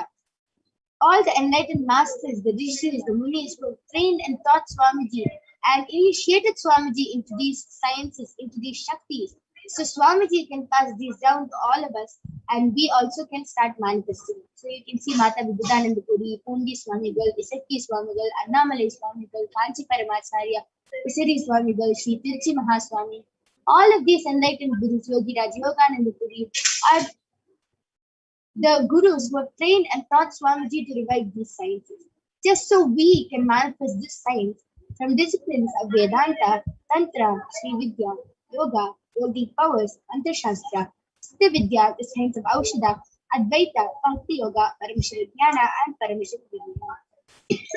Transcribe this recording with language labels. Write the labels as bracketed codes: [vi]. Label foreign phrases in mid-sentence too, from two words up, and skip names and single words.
[en] All the enlightened masters, the rishis, the munis who have trained and taught Swamiji and initiated Swamiji into these sciences, into these Shaktis. So Swamiji can pass these down to all of us and we also can start manifesting. So you can see Mata Vibuddhananda Puri, Pundi Swamigal, Isakki Swamigal, Annamalai Swamigal, Kanchi Paramacharya, Isari Swamigal, Sri Tirchi Mahaswami. All of these enlightened gurus, Yogi Raj Yogananda Puri, are the gurus who have trained and taught Swamiji to revive these sciences, just so we can manifest this science from disciplines of Vedanta, Tantra, Sri Vidya, Yoga, Yogic powers, Antarshastra, Siddha Vidya, the science of Aushadha, Advaita, Bhakti Yoga, Paramashivoham, and Paramashivoham.